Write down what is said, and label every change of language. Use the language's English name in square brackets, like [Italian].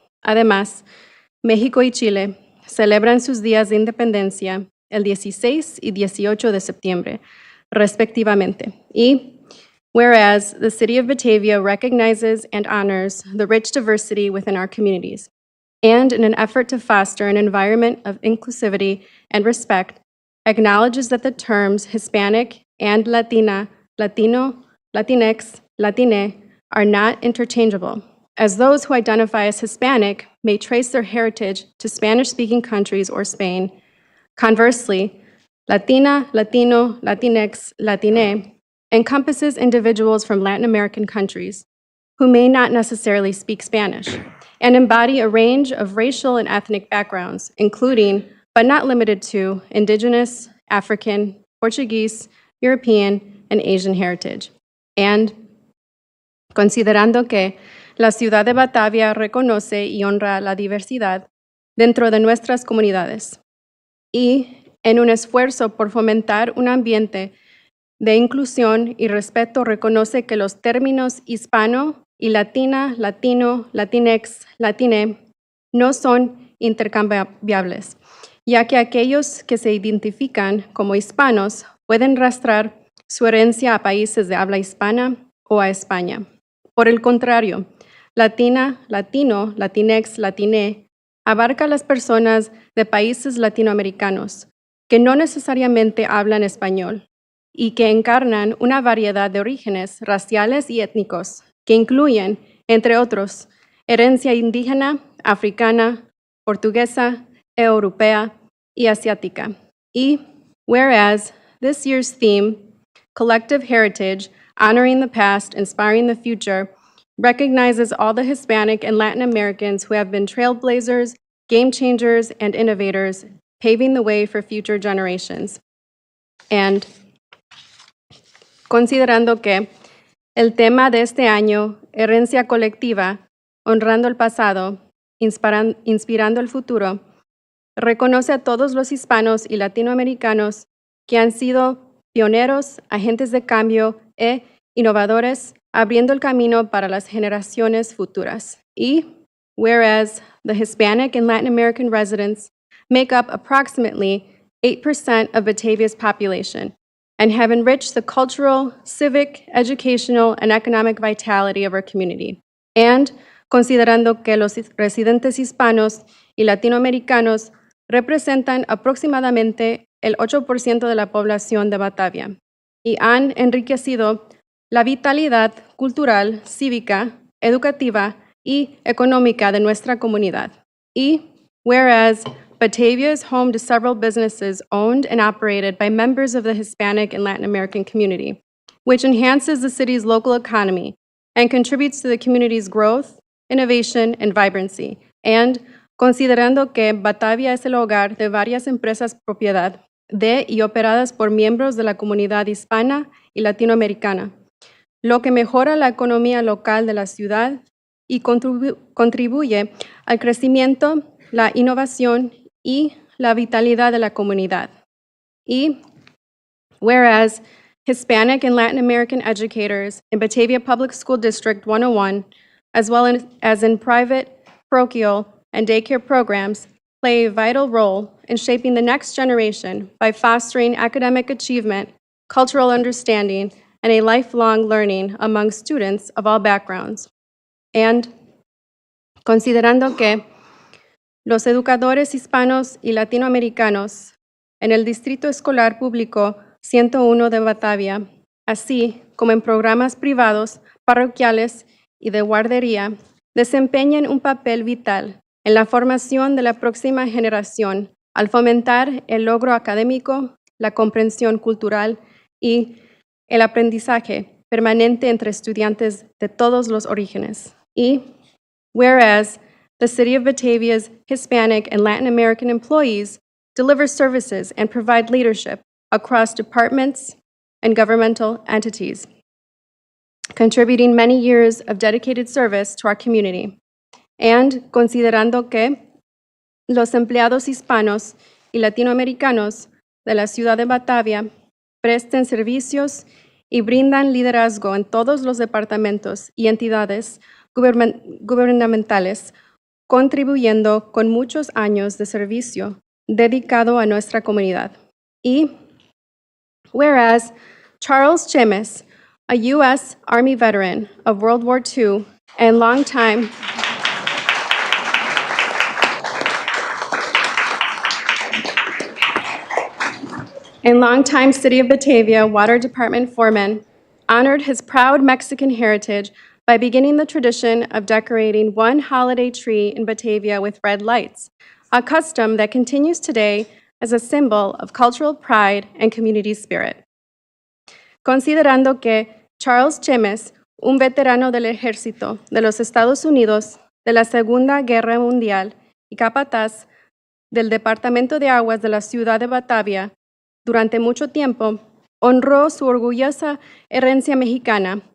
[Spanish] Además, México y Chile celebran sus días de independencia el 16 y 18 de septiembre, respectivamente. Y [English] whereas the City of Batavia recognizes and honors the rich diversity within our communities, and in an effort to foster an environment of inclusivity and respect, acknowledges that the terms Hispanic and Latina, Latino, Latinx, Latine are not interchangeable, as those who identify as Hispanic may trace their heritage to Spanish-speaking countries or Spain. Conversely, Latina, Latino, Latinx, Latine encompasses individuals from Latin American countries who may not necessarily speak Spanish and embody a range of racial and ethnic backgrounds, including, but not limited to, Indigenous, African, Portuguese, European, and Asian heritage. And [Spanish] considerando que la ciudad de Batavia reconoce y honra la diversidad dentro de nuestras comunidades y en un esfuerzo por fomentar un ambiente de inclusión y respeto reconoce que los términos hispano y latina, latino, latinex, latine no son intercambiables, ya que aquellos que se identifican como hispanos pueden rastrar su herencia a países de habla hispana o a España. Por el contrario, latina, latino, latinex, latine abarca a las personas de países latinoamericanos que no necesariamente hablan español y que encarnan una variedad de orígenes raciales y étnicos que incluyen, entre otros, herencia indígena, africana, portuguesa, europea y asiática. Y [English] whereas this year's theme, Collective Heritage, Honoring the Past, Inspiring the Future, recognizes all the Hispanic and Latin Americans who have been trailblazers, game changers, and innovators, paving the way for future generations. And [Spanish] considerando que el tema de este año, herencia colectiva, honrando el pasado, inspirando el futuro, reconoce a todos los hispanos y latinoamericanos que han sido pioneros, agentes de cambio e innovadores, abriendo el camino para las generaciones futuras. Y [English] whereas the Hispanic and Latin American residents make up approximately 8% of Batavia's population and have enriched the cultural, civic, educational, and economic vitality of our community. And [Spanish] considerando que los residentes hispanos y latinoamericanos representan aproximadamente el 8% de la población de Batavia y han enriquecido la vitalidad cultural, cívica, educativa y económica de nuestra comunidad. Y [English] whereas Batavia is home to several businesses owned and operated by members of the Hispanic and Latin American community, which enhances the city's local economy and contributes to the community's growth, innovation, and vibrancy. And [Spanish] considerando que Batavia es el hogar de varias empresas propiedad de y operadas por miembros de la comunidad hispana y latinoamericana, lo que mejora la economía local de la ciudad y contribuye al crecimiento, la innovación y la vitalidad de la comunidad. Y [English] whereas Hispanic and Latin American educators in Batavia Public School District 101, as well as in private, parochial, and daycare programs, play a vital role in shaping the next generation by fostering academic achievement, cultural understanding, and a lifelong learning among students of all backgrounds. And [Spanish] considerando que los educadores hispanos y latinoamericanos en el Distrito Escolar Público 101 de Batavia, así como en programas privados, parroquiales y de guardería, desempeñan un papel vital en la formación de la próxima generación al fomentar el logro académico, la comprensión cultural y el aprendizaje permanente entre estudiantes de todos los orígenes. Y [English] whereas the City of Batavia's Hispanic and Latin American employees deliver services and provide leadership across departments and governmental entities, contributing many years of dedicated service to our community. And [Spanish] considerando que los empleados hispanos y latinoamericanos de la ciudad de Batavia presten servicios y brindan liderazgo en todos los departamentos y entidades gubernamentales, contribuyendo con muchos años de servicio dedicado a nuestra comunidad. Y [English] whereas Charles Chemes, a U.S. Army veteran of World War II and longtime City of Batavia Water Department foreman, honored his proud Mexican heritage by beginning the tradition of decorating one holiday tree in Batavia with red lights, a custom that continues today as a symbol of cultural pride and community spirit. [Spanish] Considerando que Charles Chemes, un veterano del Ejército de los Estados Unidos de la Segunda Guerra Mundial y capataz del Departamento de Aguas de la ciudad de Batavia, durante mucho tiempo honró su orgullosa herencia mexicana